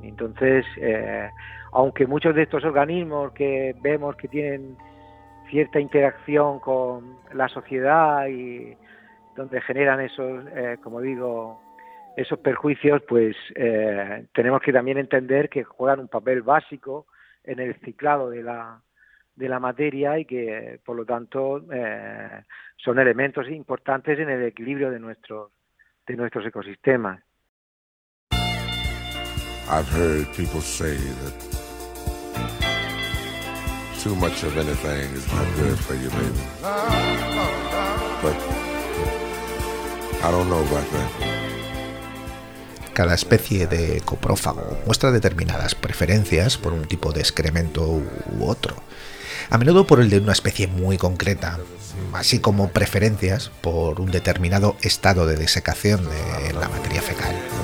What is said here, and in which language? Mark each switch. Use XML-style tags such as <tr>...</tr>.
<es>Entonces, aunque muchos de estos organismos que vemos que tienen cierta interacción con la sociedad y donde generan esos, como digo, esos perjuicios, pues tenemos que también entender que juegan un papel básico en el ciclado de la de la materia y que, por lo tanto, son elementos importantes en el equilibrio de nuestros ecosistemas.</es> <en>I've heard people say that too much of anything is not good for you, baby. But I don't know about that.</en> <es>Cada especie de coprófago muestra determinadas preferencias por un tipo de excremento u otro, a menudo por el de una especie muy concreta, así como preferencias por un determinado estado de desecación de la materia fecal.</es>